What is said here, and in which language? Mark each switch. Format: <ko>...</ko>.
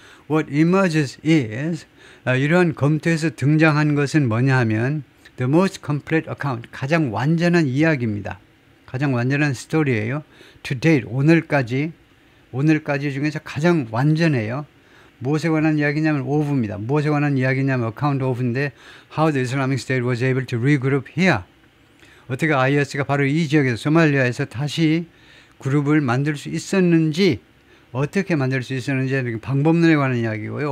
<en>What emerges is,</en> <ko>이러한 검토에서 등장한 것은 뭐냐 하면</ko> <en>the most complete account,</en> <ko>가장 완전한 이야기입니다. 가장 완전한 스토리예요.</ko> <en>To date,</en> <ko>오늘까지 중에서 가장 완전해요. 무엇에 관한 이야기냐면 of입니다. 무엇에 관한 이야기냐면</ko> <en>account of인데 how the Islamic State was able to regroup here.</en> <ko>어떻게 IS가 바로 이 지역에서 소말리아에서 다시 그룹을 만들 수 있었는지, 어떻게 만들 수 있었는지 방법론에 관한 이야기고요.</ko>